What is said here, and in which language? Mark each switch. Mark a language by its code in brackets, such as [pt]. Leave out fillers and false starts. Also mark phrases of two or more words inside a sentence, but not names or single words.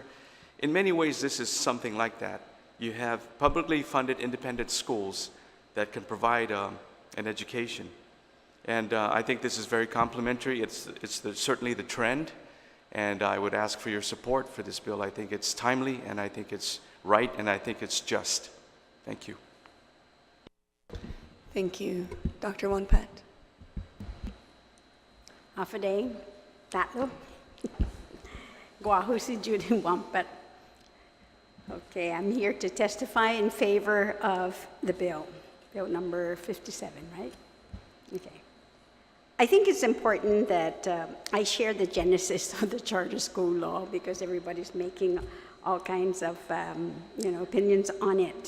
[en] In many ways, this is something like that. You have publicly funded independent schools that can provide an education. And I think this is very complementary. It's certainly the trend, and I would ask for your support for this bill. I think it's timely, and I think it's right, and I think it's just. Thank you. Thank you. Dr. Wonpat. [ch] Hafaday, tatlo. Guahu si Judy Wampat. [en] Okay, I'm here to testify in favor of the bill number 57, right? Okay. I think it's important that I share the genesis of the charter school law because everybody's making all kinds of opinions on it.